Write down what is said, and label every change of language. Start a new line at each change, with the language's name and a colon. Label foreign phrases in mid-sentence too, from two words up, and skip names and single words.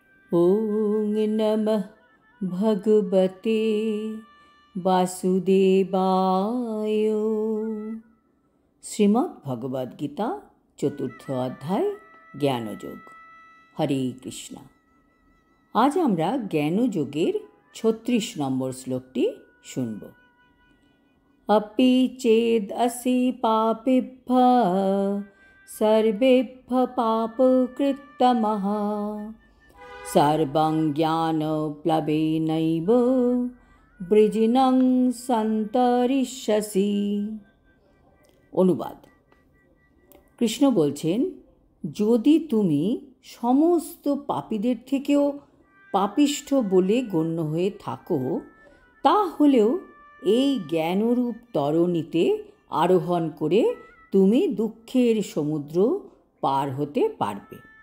Sanskrit: ওং নমঃ ভগবতে বাসুদেবায়।
Bangla: শ্রীমদ্ ভগবদ্গীতা চতুর্থ অধ্যায় জ্ঞানযোগ। হরে কৃষ্ণ। আজ আমরা জ্ঞানযোগের 36 নম্বর শ্লোকটি শুনব।
Sanskrit: अपि चेदसि पापेभ्यः सर्वेभ्यः पापकृत्तमः सर्वं ज्ञानप्लवेनैव বৃজিনং সন্তরিষ্যসি।
Bangla: অনুবাদ: কৃষ্ণ বলছেন, যদি তুমি সমস্ত পাপীদের থেকেও পাপিষ্ঠ বলে গণ্য হয়ে থাকো, তাহলেও এই জ্ঞানরূপ তরণীতে আরোহণ করে তুমি দুঃখের সমুদ্র পার হতে পারবে।